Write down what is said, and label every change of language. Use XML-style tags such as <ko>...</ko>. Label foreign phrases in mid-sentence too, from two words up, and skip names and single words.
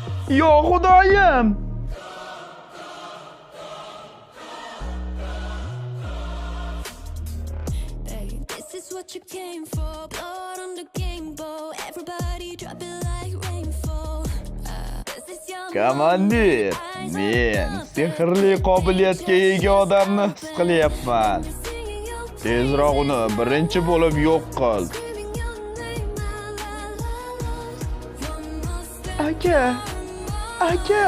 <uz>Yo Xudoyim!</uz> <en>This is what you came for. Blood on the game bow. Everybody drop it like rainfall. This is your</en> <uz>Komandir, men sehrli qobiliyatga ega odamni his qilyapman. Tezroq uni birinchi bo'lib yo'q qil. Aka, aka.</uz>